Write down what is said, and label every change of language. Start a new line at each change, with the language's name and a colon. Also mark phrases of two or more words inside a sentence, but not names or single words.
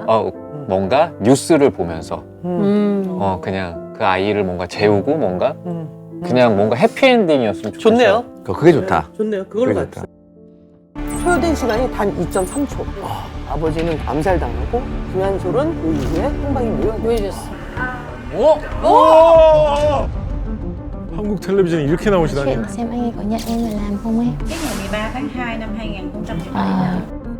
Korean: 뭔가 뉴스를 보면서 그냥 그 아이를 뭔가 재우고 뭔가 그냥 뭔가 해피엔딩이었으면 좋겠어. 좋네요. 그게 좋다. 좋네요. 그걸로 그게 갔어. 소요된 시간이 단 2.3초. 아버지는 암살당하고 김한솔은 그 이후에 행방이 묘연됐어. 한국 텔레비전에 이렇게 나오시다니.
Vietnamese: Chuyện xem anh ấy có nhận em vào làm không em? Cái ngày 13 tháng 2 năm 2013